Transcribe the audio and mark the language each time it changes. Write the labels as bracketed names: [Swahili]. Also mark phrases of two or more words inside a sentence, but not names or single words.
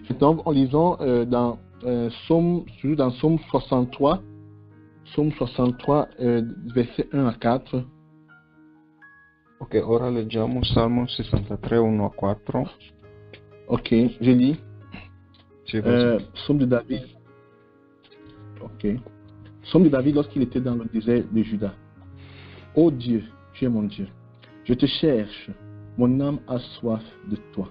[French] Donc, en lisant dans Psaume 63, verset 1 à 4. [Italian] Ok, ora leggiamo Salmo 63, 1 a 4. [French] Ok, je lis. Psaume de David. Ok. Psaume de David lorsqu'il était dans le désert de Juda. Ô Dieu, tu es mon Dieu. Je te cherche. Mon âme a soif de toi.